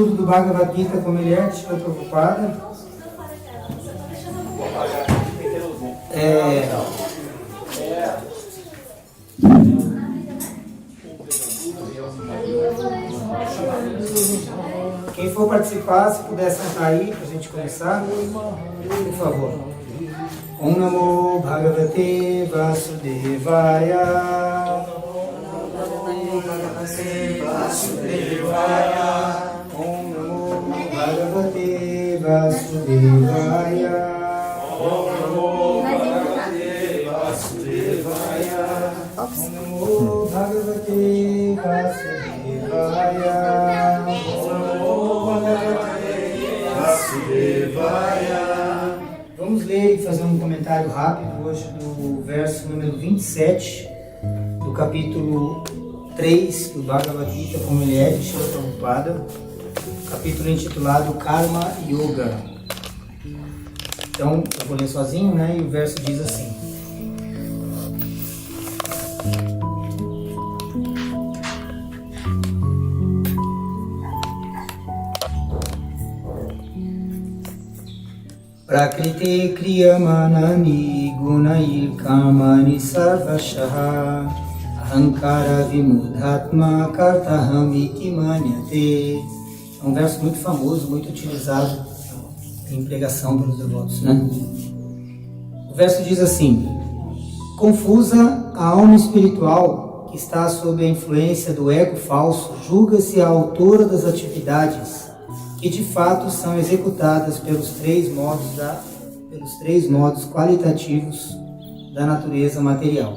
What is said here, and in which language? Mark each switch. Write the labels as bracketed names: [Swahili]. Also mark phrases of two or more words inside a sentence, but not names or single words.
[Portuguese] Bhagavad Gita como ele é, Srila Prabhupada. Quem for participar, se puder sentar aí para a gente começar, por favor. [Sanskrit] ॐ नमो भगवते वासुदेवाय. ॐ नमो भगवते वासुदेवाय. ॐ नमो भगवते वासुदेवाय. ॐ नमो भगवते वासुदेवाय. [Portuguese] Vamos ler e fazer um comentário rápido hoje do verso número 27 do capítulo 3 do Bhagavad Gita, como ele é, de Srila Prabhupada, capítulo intitulado Karma Yoga. Então, eu vou ler sozinho, né? E o verso diz assim: [Sanskrit] प्रकृति क्रियमाणानि गुणैर् कर्माणि सर्वशः अहङ्कार विमूढात्मा कर्ताहम् इति मन्यते. [Portuguese] É um verso muito famoso, muito utilizado em pregação pelos devotos, né? O verso diz assim: confusa, a alma espiritual que está sob a influência do ego falso julga-se a autora das atividades que de fato são executadas pelos três modos qualitativos da natureza material.